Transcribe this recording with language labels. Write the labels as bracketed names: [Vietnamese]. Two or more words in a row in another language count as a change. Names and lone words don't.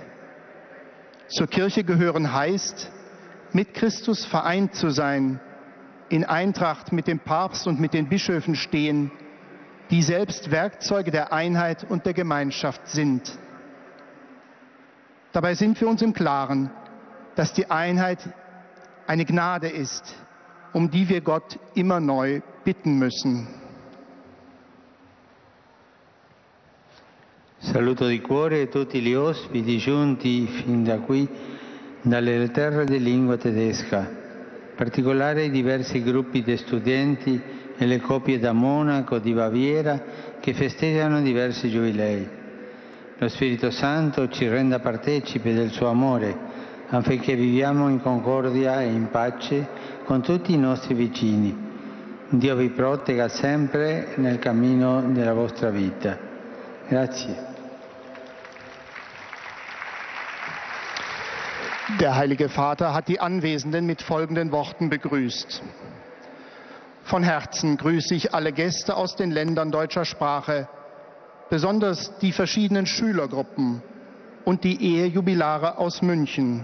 [German] Zur Kirche gehören heißt, mit Christus vereint zu sein, in Eintracht mit dem Papst und mit den Bischöfen stehen, die selbst Werkzeuge der Einheit und der Gemeinschaft sind. Dabei sind wir uns im Klaren, dass die Einheit eine Gnade ist, um die wir Gott immer neu bitten müssen. [Italian] Saluto di cuore tutti gli ospiti giunti fin da qui dalle terre di lingua tedesca, in particolare i diversi gruppi di studenti e le coppie da Monaco, di Baviera, che festeggiano diversi giubilei. Lo Spirito Santo ci renda partecipi del suo amore, affinché viviamo in concordia e in pace con tutti i nostri vicini. Dio vi protegga sempre nel cammino della vostra vita. Grazie. [German] Der Heilige Vater hat die Anwesenden mit folgenden Worten begrüßt. Von Herzen grüße ich alle Gäste aus den Ländern deutscher Sprache, besonders die verschiedenen Schülergruppen und die Ehejubilare aus München.